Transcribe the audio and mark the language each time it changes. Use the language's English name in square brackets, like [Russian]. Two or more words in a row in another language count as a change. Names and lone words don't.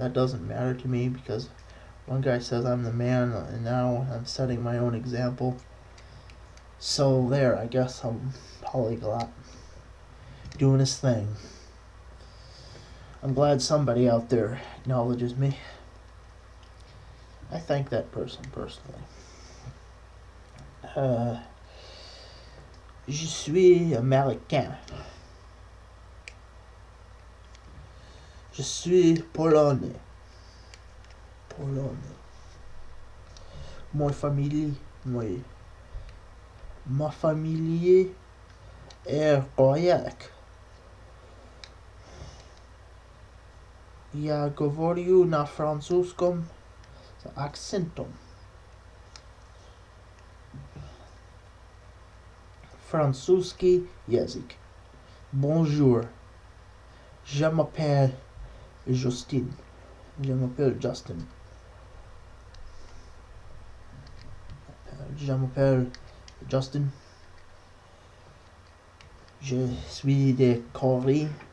[English] That doesn't matter to me, because one guy says I'm the man, and now I'm setting my own example. So there, I guess I'm polyglot, doing his thing. I'm glad somebody out there acknowledges me. I thank that person personally. [French] Je suis américain. Je suis polonais. Ma famille est Royek. [Russian] Ja говорю на французском с акцентом. Французский язык. [French] Bonjour. Je m'appelle Justin. Je m'appelle Justin. Je suis de Corée.